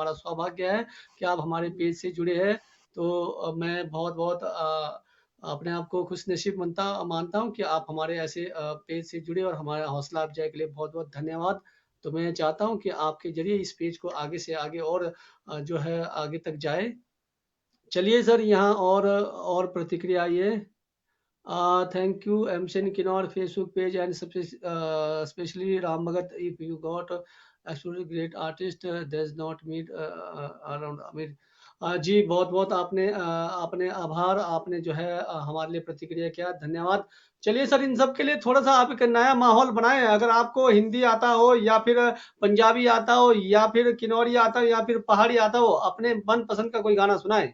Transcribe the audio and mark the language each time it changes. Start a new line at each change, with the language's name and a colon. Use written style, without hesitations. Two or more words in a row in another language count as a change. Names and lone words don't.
Hindi: हमारा सौभाग्य है कि आप हमारे पेज से जुड़े हैं। तो मैं बहुत-बहुत अपने आप को खुशनसीब मानता हूँ कि आप हमारे ऐसे पेज से जुड़े और हमारा हौसला अफ़ज़ाई के लिए बहुत-बहुत धन्यवाद। तो मैं चाहता हूँ कि आपके ज़रिए इस पेज को आगे से आगे और जो है आगे तक जाए। चलिए सर यहाँ और प्रतिक्रिया आई है।
English: Thank you, MCN Kinnaur Facebook page and especially Ram Bhagat. If you got absolutely great artist, does not meet around. I mean,
Hindi: जी, बहुत-बहुत आपने आभार, आपने जो है हमारे लिए प्रतिक्रिया किया, धन्यवाद। चलिए सर, इन सब के लिए थोड़ा-सा आप एक नया माहौल बनाएँ, अगर आपको हिंदी आता हो या फिर पंजाबी आता हो या फिर किन्नौरी आता हो या फिर पहाड़ी आता हो, अपने मनपसंद का कोई गाना सुनाएँ।